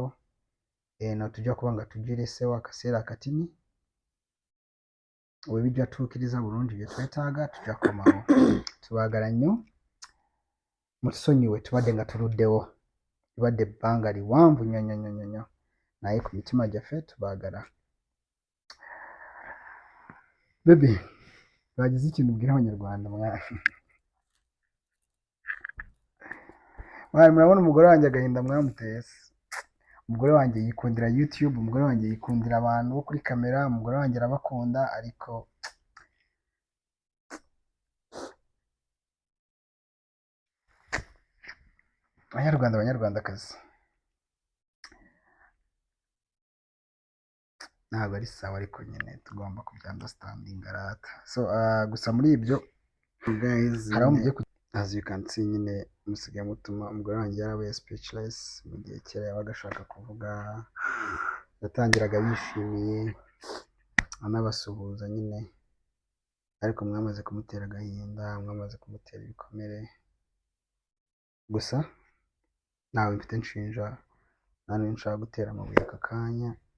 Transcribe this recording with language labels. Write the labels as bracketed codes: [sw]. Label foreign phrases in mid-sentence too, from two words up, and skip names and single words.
[lg] Eno tujja kuba nga tugireseewo akaseera akatini, we bijja tuukiriza bulungi bye twetaaga tujja kukomawo. Tubaagala nnyo, mutusonyiwe tubadde nga tuluddewo, libadde ebbanga liwanvu nnyo naye ku mitima gyaffe tubaagala. [rw] Baby, bagize ikintu ubwira abanyarwanda mwana. Murabona umugore wanjye agahinda mwamuteye se. Umugore wanjye yikundira YouTube, umugore wanjye yikundira abantu bo kuri kamera, umugore wanjye arabakunda, ariko abanyarwandakazi ntabwo ari sawa, ariko nyine tugomba kubyandastandinga rata. So gusa muri ibyo guys, [en] as you can see [rw] nyine musigaye mutuma umugore wanjye yarabaye speechless. Mu gihe kera yabaga ashaka kuvuga, yatangiraga yishimiye anabasuhuza nyine, ariko mwamaze kumutera agahinda, mwamaze kumutera ibikomere. Gusa ntawe mfite nshinja, nta n'uwo nshaka gutera amabuye aka kanya.